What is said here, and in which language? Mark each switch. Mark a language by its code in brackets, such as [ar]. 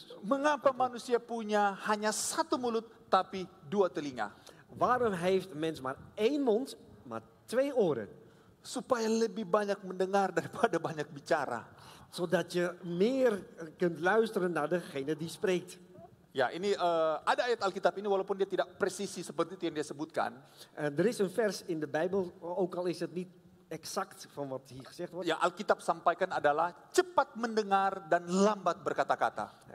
[id] Mengapa manusia punya hanya satu mulut tapi dua telinga? [nl] Waarom heeft een mens maar één mond, maar twee oren? [id] Supaya lebih banyak mendengar daripada banyak bicara. [nl] Zodat je meer kunt luisteren naar degene die spreekt. [id] Ya, ini ada ayat Alkitab ini walaupun dia tidak presisi seperti itu yang dia sebutkan. [nl] Er is een vers in de Bijbel, ook al is het niet exact van wat hier gezegd wordt. [id] Ya, Alkitab sampaikan adalah cepat mendengar dan lambat berkata-kata.